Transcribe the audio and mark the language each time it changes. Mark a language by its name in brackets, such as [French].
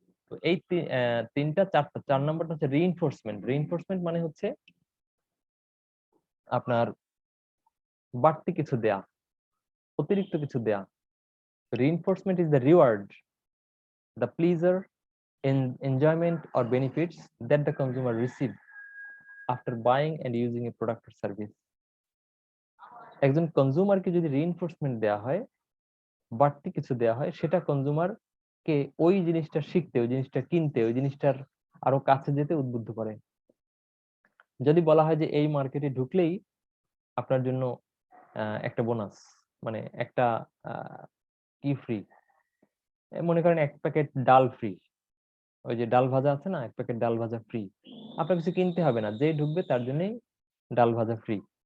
[Bangla] তো এই তিনটা চারটা, 4 নম্বরটা হচ্ছে রিইনফোর্সমেন্ট। রিইনফোর্সমেন্ট মানে হচ্ছে আপনার বাড়তি কিছু দেয়া, অতিরিক্ত কিছু দেয়া। [English] Reinforcement is the reward, the pleasure, enjoyment or benefits that the consumer receive after buying and using a product or service. [Bangla] একজন কনজিউমারকে যদি রিইনফোর্সমেন্ট দেওয়া হয়, বাড়তি কিছু দেওয়া হয়, সেটা কনজিউমার কে ওই জিনিসটা শিখতে, ওই জিনিসটা কিনতে, ওই জিনিসটার আরো কাছে যেতে উদ্বুদ্ধ করে। যদি বলা হয় যে এই মার্কেটে ঢুকলেই আপনার জন্য একটা বোনাস, মানে একটা কি ফ্রি, মনে করেন 1 প্যাকেট ডাল ফ্রি, ওই যে ডাল ভাজা আছে না, 1 প্যাকেট ডাল ভাজা ফ্রি, আপনার কিছু কিনতে হবে না, যে ঢুকবে তার জন্যই ডাল ভাজা ফ্রি।